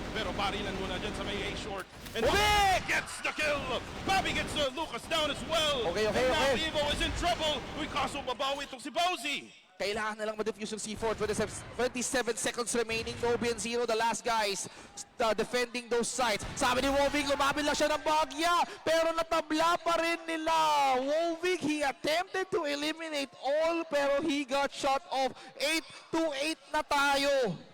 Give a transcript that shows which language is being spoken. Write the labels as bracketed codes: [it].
[tl] Pero barilan muna dyan sa may A short. And [en] Wovic gets the kill! Bobby gets Lucas down as well. Okay. And now Evo is in trouble. [tl] Uy, kaso babawi itong si Bowsy. Kailangan na lang ma-defuse yung C4. 27 seconds remaining. [en] Nobi and Zero, the last guys defending those sites. [tl] Sabi ni Wovik, lumapit lang siya ng bagya. Pero natabla pa rin nila. [en] Wovik, he attempted to eliminate all. Pero he got shot off. 8-8 [tl] na tayo.